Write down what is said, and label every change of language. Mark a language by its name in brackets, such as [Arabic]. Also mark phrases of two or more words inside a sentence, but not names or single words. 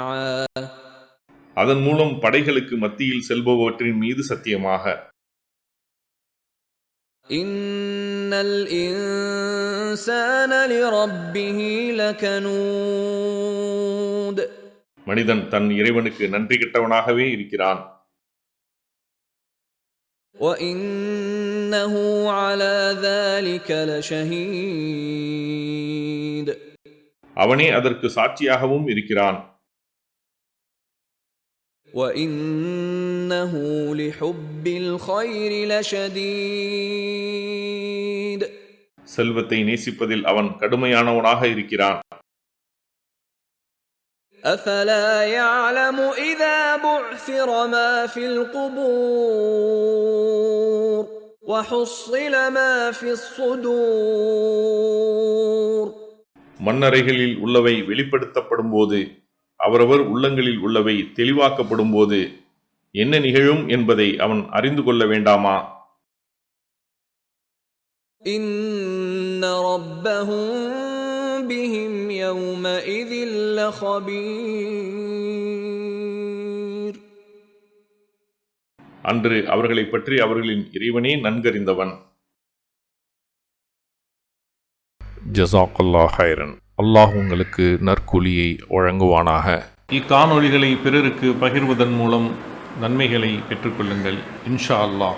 [Tamil] அதன் மூலம் படைகளுக்கு மத்தியில் செல்பவற்றின் மீது சத்தியமாக. [Arabic] إن الإنسان لربه لكنود, [Tamil] மனிதன் தன் இறைவனுக்கு நன்றி கெட்டவனாகவே இருக்கிறான். [Arabic] وَإِنَّهُ عَلَى ذَلِكَ لَشَهِيدٌ, [Tamil] அவனே அதற்கு சாட்சியாகவும் இருக்கிறான். [Arabic] وَإِنَّهُ لِحُبِّ الْخَيْرِ لَشَدِيدٌ, [Tamil] செல்வத்தை நேசிப்பதில் அவன் கடுமையானவனாக இருக்கிறான். [Arabic] أَفَلَا يَعْلَمُ إِذَا بُعْثِرَ مَا فِي الْقُبُورِ وَحُصِّلَ مَا فِي الصُّدُورِ. [Tamil] மண்ணறைகளில் உள்ளவை வெளிப்படுத்தப்படும் போது, அவரவர் உள்ளங்களில் உள்ளவை தெளிவாக்கப்படும் போது என்ன நிகழும் என்பதை அவன் அறிந்து கொள்ள வேண்டாமா? [Arabic] إِنَّ رَبَّهُم بِهِمْ يَوْمَئِذٍ لَخَبِيرٌ, [Tamil] அன்று அவர்களை பற்றி அவர்களின் இறைவனே நன்கறிந்தவன். [Arabic] جزاك الله خيرا. [Tamil] அல்லாஹ் உங்களுக்கு நற்கூலியை வழங்குவானாக. இக்காணொளிகளை பிறருக்கு பகிர்வதன் மூலம் நன்மைகளை பெற்றுக்கொள்ளுங்கள் [Arabic] إن شاء الله.